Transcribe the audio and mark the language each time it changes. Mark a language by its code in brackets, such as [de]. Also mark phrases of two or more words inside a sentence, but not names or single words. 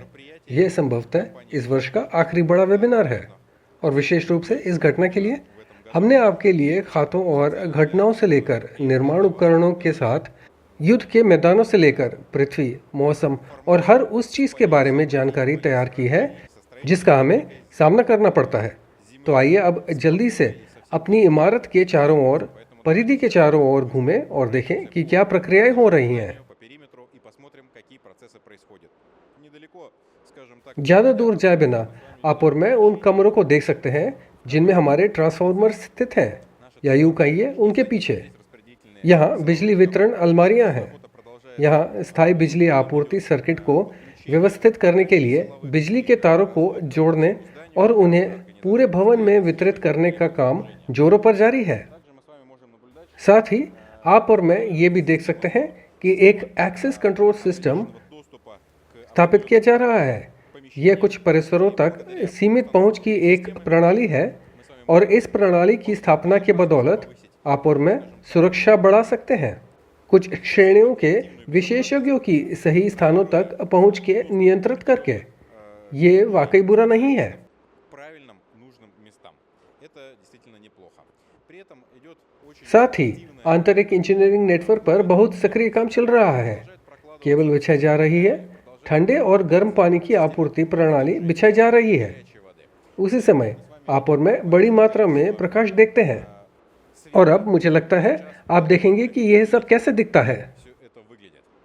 [hi] यह संभवतः इस वर्ष का आखिरी बड़ा वेबिनार है और विशेष रूप से इस घटना के लिए हमने आपके लिए खातों और घटनाओं से लेकर निर्माण उपकरणों के साथ युद्ध के मैदानों से लेकर पृथ्वी, मौसम और हर उस चीज़ के बारे में जानकारी तैयार की है जिसका हमें सामना करना पड़ता है। तो आइए अब जल्दी से अपनी इमारत के चारों ओर, परिधि के चारों ओर घूमें और देखें कि क्या प्रक्रियाएं हो रही हैं। [ru] по периметру и посмотрим, какие процессы происходят. Недалеко, скажем так, [hi] ज़्यादा दूर जाए बिना आप और मैं उन कमरों को देख सकते हैं जिनमें हमारे ट्रांसफार्मर स्थित हैं, या यूँ कहिए उनके पीछे। [ru] распределительные [hi] यहाँ बिजली वितरण अलमारियाँ हैं। [ru] продолжают [hi] यहाँ स्थायी बिजली आपूर्ति सर्किट को व्यवस्थित करने के लिए बिजली के तारों को जोड़ने और उन्हें पूरे भवन में वितरित करने का काम जोरों पर जारी है। [ru] Также мы с вами можем наблюдать [hi] साथ ही आप और मैं ये भी देख सकते हैं कि एक [en] access control system [ru] доступа к [hi] स्थापित किया जा रहा है। यह कुछ परिसरों तक सीमित पहुंच की एक प्रणाली है और इस प्रणाली की स्थापना के बदौलत आप और मैं सुरक्षा बढ़ा सकते हैं। कुछ श्रेणियों के विशेषज्ञों की सही स्थानों तक पहुंच के नियंत्रित करके। ये वाकई बुरा नहीं है। [ru] правильным, нужным местам. Это действительно неплохо. При этом идет очень [hi] साथ ही आंतरिक इंजीनियरिंग नेटवर्क पर बहुत सक्रिय काम चल रहा है। केबल बिछाई जा रही है, ठंडे और गर्म पानी की आपूर्ति प्रणाली बिछाई जा रही है। [ru] горячей воды. [hi] उसी समय आप और मैं बड़ी मात्रा में प्रकाश देखते हैं और अब मुझे लगता है आप देखेंगे कि यह सब कैसे दिखता है। [ru] Все это выглядит.